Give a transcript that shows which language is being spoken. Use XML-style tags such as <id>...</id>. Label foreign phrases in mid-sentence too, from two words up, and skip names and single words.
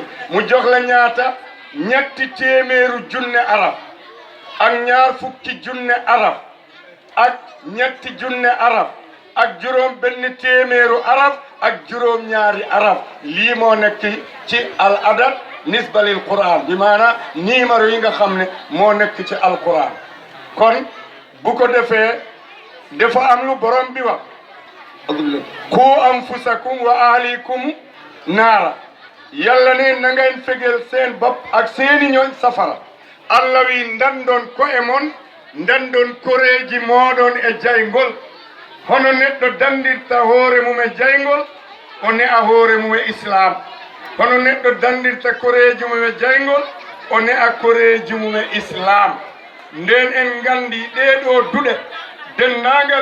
<wo>mu jox la ñaata ñetti téeméeru junne araf ak ñaar fukki junne araf ak ñetti junne araf ak juróom benn téeméeru araf ak juróom ñaari araf lii moo nekk ci</wo> <ar>العدد نسبة للقرآن</ar> <wo>bi maanaam numéro yi nga xam ne moo nekk ci al quran kon bu ko defee dafa am lu borom bi wax</wo> <ar>قوا أنفسكم وأهليكم نارا</ar> <wo>yàlla ne na ngeen fegel seen bopp ak seeni ñooñ safara</wo> <ff>allah wi ndanɗon ko'e mon ndanɗon koreeji mooɗon e jayngol hono neɗɗo dandirta hoore mum e jayngol o ne'a hoore mum e islam hono neɗɗo dandirta koreeji mum e jayngol o ne'a koreeji mum e islam nden en nganndi ɗeeɗo duɗe denndaangal</ff>